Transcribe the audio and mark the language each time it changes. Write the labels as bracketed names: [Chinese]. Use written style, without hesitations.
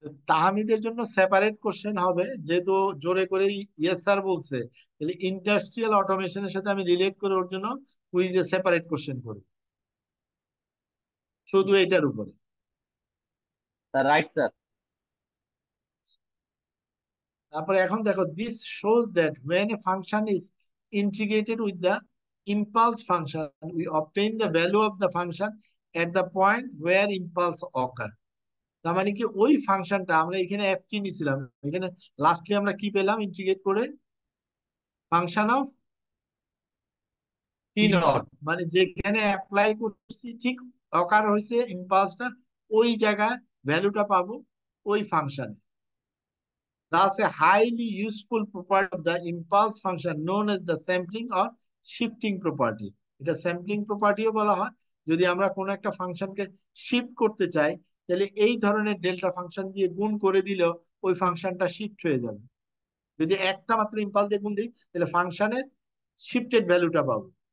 [Bangla] তাহমিদের জন্য separate question হবে, যেহেতু জোরে করে ইয়েস স্যার বলছে, তাহলে ইন্ডাস্ট্রিয়াল অটোমেশনের সাথে আমি রিলেট করে ওর জন্য কুইজে সেপারেট কোশ্চেন করব শুধু এটার উপরে। [English] Sir, right, sir. [Bangla] তারপরে এখন দেখো, [English] This shows that when a function is integrated with the impulse function we obtain the value of the function at the point where impulse occur। [Bangla] তার মানে কি, ওই ফাংশনটা আমরা এখানে এফ টি নিছিলাম, এখানে লাস্টলি আমরা কি পেলাম ইন্টিগ্রেট করে? ফাংশন অফ টি নট, মানে যেখানে অ্যাপ্লাই করছি ঠিক অকার হয়েছে ইম্পালসটা, ওই জায়গায় ভ্যালুটা পাবো ওই ফাংশনে। [English] Thus, a highly useful property of the impulse function known as the sampling or shifting property. [Bangla] এটা স্যাম্পলিং প্রপার্টিও বলা হয়। যদি আমরা কোনো একটা ফাংশনকে শিফট করতে চাই, তাহলে এই ধরনের ডেল্টা ফাংশন দিয়ে গুণ করে দিলেও ওই ফাংশনটা শিফট হয়ে যাবে। যদি একটা মাত্র ইম্পালস দিয়ে গুণ দিই, তাহলে ফাংশনের শিফটেড ভ্যালুটা পাবো।